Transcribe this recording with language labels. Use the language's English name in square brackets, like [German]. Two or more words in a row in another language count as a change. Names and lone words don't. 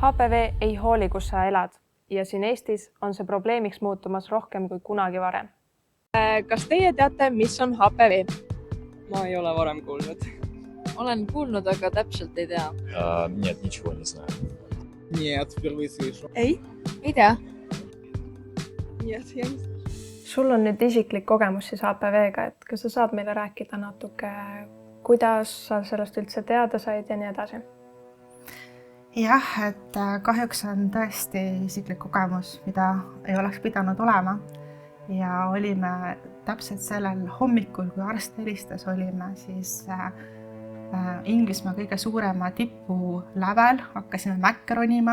[Estonian] HPV ei hooli, kus sa elad ja siin Eestis on see probleemiks muutumas rohkem kui kunagi varem. Kas teie teate, mis on HPV? Ma ei ole varem kuulnud. Olen kuulnud, aga täpselt ei tea. [Russian] Нет, ничего не знаю. Нет, впервые слышу. [Estonian] Ei tea. [Russian] Нет, я не знаю. [Estonian] Sul on nüüd isiklik kogemus siis HPV-ga, et kas sa saad meile rääkida natuke, kuidas sa sellest üldse teada said ja nii edasi? Jah, et kahjuks on tõesti isiklik kogemus, mida ei oleks pidanud olema. Ja olime täpselt sellel hommikul, kui arst helistas, olime siis Inglismaa kõige suurema tipu lävel, hakkasime mäkke ronima.